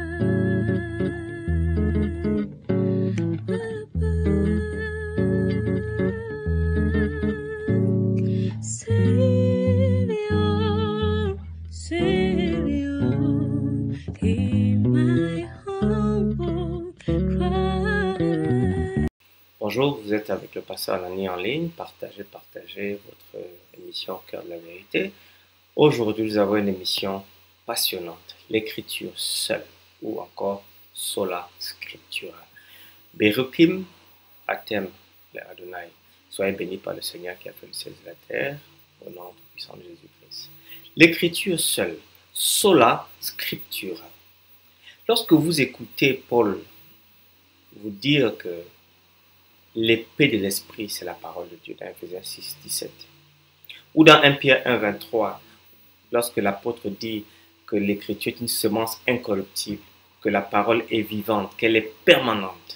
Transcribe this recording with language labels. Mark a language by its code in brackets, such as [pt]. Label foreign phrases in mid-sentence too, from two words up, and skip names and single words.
[en] Savior, Savior, hear my humble cry. [fr] Bonjour, vous êtes avec le pasteur Lani en ligne. Partagez votre émission au cœur de la vérité. Aujourd'hui, nous avons une émission passionnante, l'écriture seule, ou encore [la] sola scriptura. [he] ברוכים אתם לאדוני. [fr] Soyez bénis par le Seigneur qui a fait le ciel et la terre, au nom du puissant de Jésus-Christ. L'écriture seule, [la] sola scriptura. [fr] Lorsque vous écoutez Paul vous dire que l'épée de l'esprit, c'est la parole de Dieu, dans Ephésiens 6, 17. Ou dans 1 Pierre 1, 23, lorsque l'apôtre dit que l'écriture est une semence incorruptible, que la parole est vivante, qu'elle est permanente.